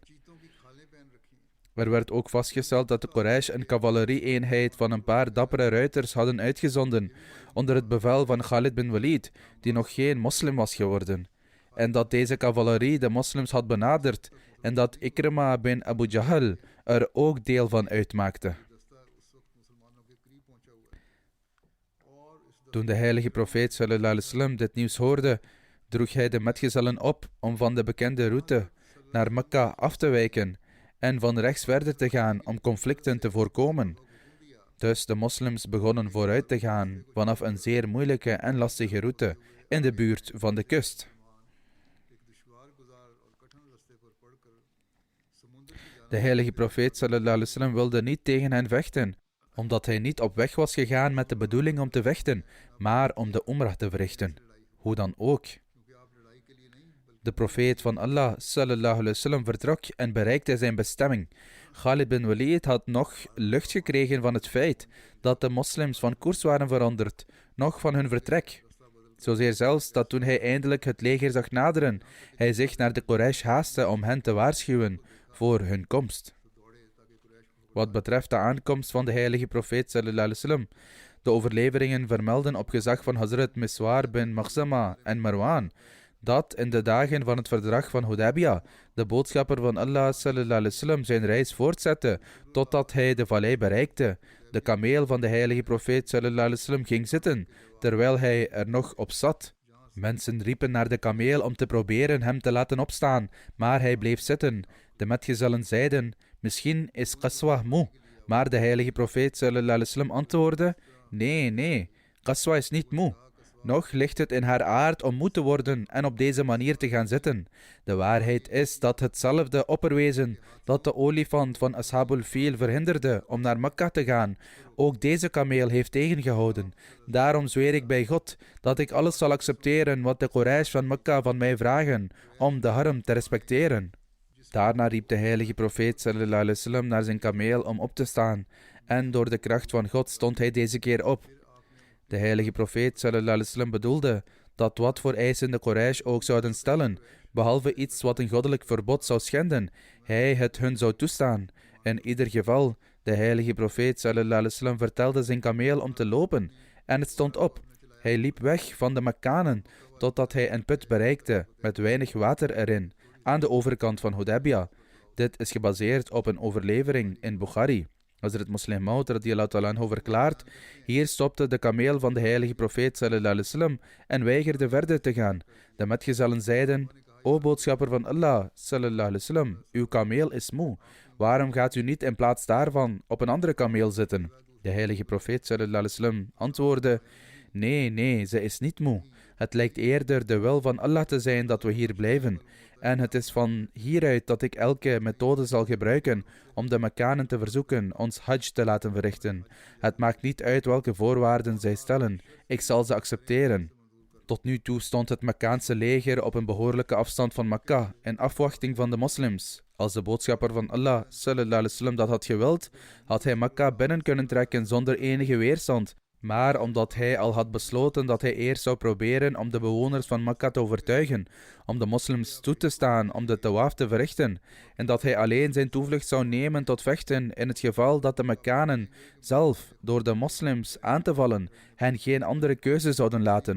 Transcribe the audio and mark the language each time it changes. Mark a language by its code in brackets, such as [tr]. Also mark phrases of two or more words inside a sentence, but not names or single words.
[nl] Er werd ook vastgesteld dat de Quraysh een cavalerie-eenheid van een paar dappere ruiters hadden uitgezonden onder het bevel van Khalid bin Walid, die nog geen moslim was geworden, en dat deze cavalerie de moslims had benaderd en dat Ikrima bin Abu Jahl er ook deel van uitmaakte. Toen de heilige profeet [ar] صلى الله عليه وسلم [nl] dit nieuws hoorde, droeg hij de metgezellen op om van de bekende route naar Mekka af te wijken en van rechts verder te gaan om conflicten te voorkomen. Dus de moslims begonnen vooruit te gaan vanaf een zeer moeilijke en lastige route in de buurt van de kust. De heilige profeet [ar] صلى الله عليه وسلم [nl] wilde niet tegen hen vechten, omdat hij niet op weg was gegaan met de bedoeling om te vechten, maar om de umrah te verrichten. Hoe dan ook. De profeet van Allah [ar] صلى الله عليه وسلم [nl] vertrok en bereikte zijn bestemming. Khalid bin Walid had nog lucht gekregen van het feit dat de moslims van koers waren veranderd, nog van hun vertrek. Zozeer zelfs dat toen hij eindelijk het leger zag naderen, hij zich naar de Quraysh haastte om hen te waarschuwen voor hun komst. Wat betreft de aankomst van de heilige profeet [ar] صلى الله عليه وسلم, [nl] de overleveringen vermelden op gezag van Hazrat Miswar bin Makhzama en Marwan dat in de dagen van het verdrag van Hudaybiyah de boodschapper van Allah [ar] صلى الله عليه وسلم [nl] zijn reis voortzette totdat hij de vallei bereikte. De kameel van de heilige profeet [ar] صلى الله عليه وسلم [nl] ging zitten, terwijl hij er nog op zat. Mensen riepen naar de kameel om te proberen hem te laten opstaan, maar hij bleef zitten. De metgezellen zeiden: misschien is Qaswa moe, maar de heilige profeet [ar] صلى الله عليه وسلم [nl] antwoordde: nee, Qaswa is niet moe. Nog ligt het in haar aard om moe te worden en op deze manier te gaan zitten. De waarheid is dat hetzelfde opperwezen dat de olifant van Ashabul Fil verhinderde om naar Mekka te gaan, ook deze kameel heeft tegengehouden. Daarom zweer ik bij God dat ik alles zal accepteren wat de Quraysh van Mekka van mij vragen, om de haram te respecteren. Daarna riep de heilige profeet [ar] صلى الله عليه وسلم [nl] naar zijn kameel om op te staan, en door de kracht van God stond hij deze keer op. De heilige profeet [ar] صلى الله عليه وسلم [nl] bedoelde dat wat voor eisen de Quraysh ook zouden stellen, behalve iets wat een goddelijk verbod zou schenden, hij het hun zou toestaan. In ieder geval, de heilige profeet [ar] صلى الله عليه وسلم [nl] vertelde zijn kameel om te lopen, en het stond op. Hij liep weg van de Mekkanen, totdat hij een put bereikte, met weinig water erin, aan de overkant van Hudaybiyah. Dit is gebaseerd op een overlevering in Bukhari. Hazrat Muslim Maud [ar] رضي الله تعالى عنه [nl] verklaart: hier stopte de kameel van de heilige profeet [ar] صلى الله عليه وسلم [nl] en weigerde verder te gaan. De metgezellen zeiden: o boodschapper van Allah [ar] صلى الله عليه وسلم, [nl] uw kameel is moe. Waarom gaat u niet in plaats daarvan op een andere kameel zitten? De heilige profeet [ar] صلى الله عليه وسلم [nl] antwoordde: nee, ze is niet moe. Het lijkt eerder de wil van Allah te zijn dat we hier blijven. En het is van hieruit dat ik elke methode zal gebruiken om de Mekkanen te verzoeken ons hajj te laten verrichten. Het maakt niet uit welke voorwaarden zij stellen. Ik zal ze accepteren. Tot nu toe stond het Mekkaanse leger op een behoorlijke afstand van Mekka, in afwachting van de moslims. Als de boodschapper van Allah [ar] صلى الله عليه وسلم [nl] dat had gewild, had hij Mekka binnen kunnen trekken zonder enige weerstand. Maar omdat hij al had besloten dat hij eerst zou proberen om de bewoners van Mekka te overtuigen, om de moslims toe te staan om de tawaf te verrichten, en dat hij alleen zijn toevlucht zou nemen tot vechten in het geval dat de Mekkanen zelf, door de moslims aan te vallen, hen geen andere keuze zouden laten.